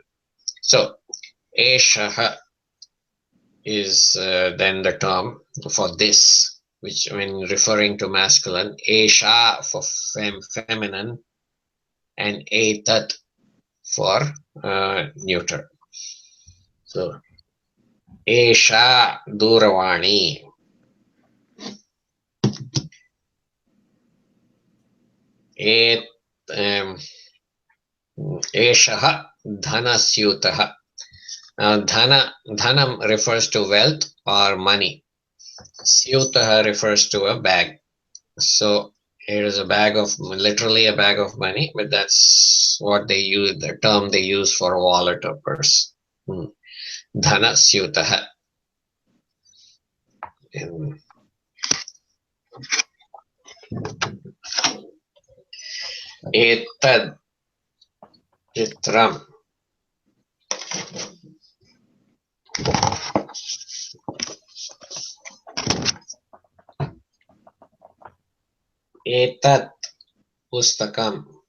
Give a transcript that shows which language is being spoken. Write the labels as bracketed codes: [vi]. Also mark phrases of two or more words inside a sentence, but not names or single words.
[en] So eshaha is then the term for this, which when referring to masculine, esha for feminine, and etat for neuter. [sa] So esha duravani, et eshaha dhanasyutaha. [en] Now dhanam refers to wealth or money. Syutaha refers to a bag. So here is a bag of, literally a bag of money, but that's what they use, the term they use for a wallet or purse. [sa] Dhana syutaha. Etad chitram. Etat pustakam.